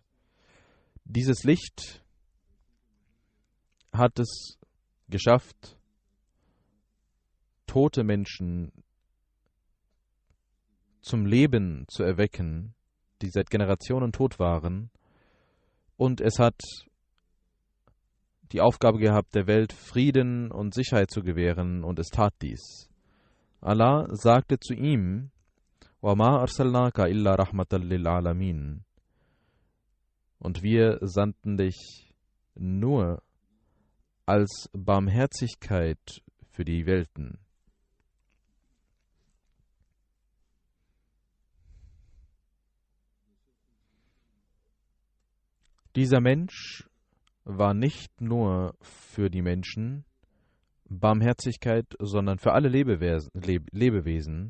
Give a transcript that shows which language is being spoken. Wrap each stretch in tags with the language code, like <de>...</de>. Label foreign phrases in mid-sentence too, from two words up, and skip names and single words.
<de>Dieses Licht hat es geschafft, tote Menschen zum Leben zu erwecken, die seit Generationen tot waren, und es hat die Aufgabe gehabt, der Welt Frieden und Sicherheit zu gewähren, und es tat dies. Allah sagte zu ihm:</de> <ar>وَمَا أَرْسَلْنَاكَ إِلَّا رَحْمَةً لِلْعَالَمِينَ.</ar> <de>Und wir sandten dich nur als Barmherzigkeit für die Welten. Dieser Mensch war nicht nur für die Menschen Barmherzigkeit, sondern für alle Lebewesen.</de>